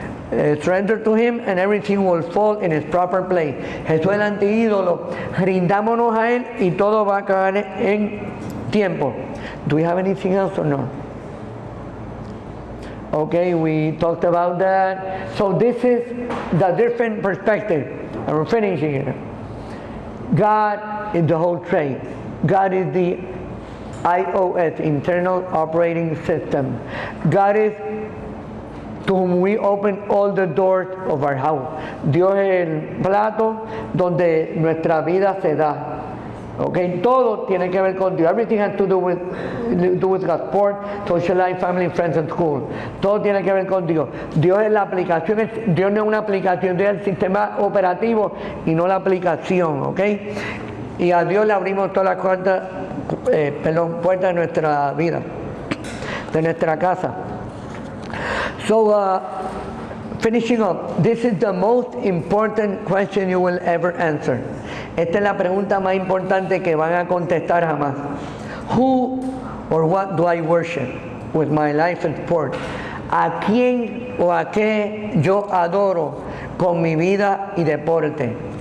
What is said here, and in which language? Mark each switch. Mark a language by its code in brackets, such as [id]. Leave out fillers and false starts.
[en] Surrender to him and everything will fall in its proper place. [es] Jesús es el anti-ídolo. Rindámonos a él y todo va a caer en tiempo. [en] Do we have anything else or no? Okay, we talked about that. So this is the different perspective. And we're finishing it. God is the whole trade. God is the iOS, internal operating system. God is to whom we open all the doors of our house. [es] Dios es el plato donde nuestra vida se da. Okay, todo tiene que ver con Dios. [en] Everything has to do with God. Sport, social life, family, friends, and school. [es] Todo tiene que ver con Dios. Dios es la aplicación. Dios no es una aplicación, Dios es el sistema operativo y no la aplicación. Okay, y a Dios le abrimos todas las puertas de nuestra vida, de nuestra casa. [en] So, finishing up, this is the most important question you will ever answer. [es] Esta es la pregunta más importante que van a contestar jamás. [en] Who or what do I worship with my life and sport? [es] ¿A quién o a qué yo adoro con mi vida y deporte?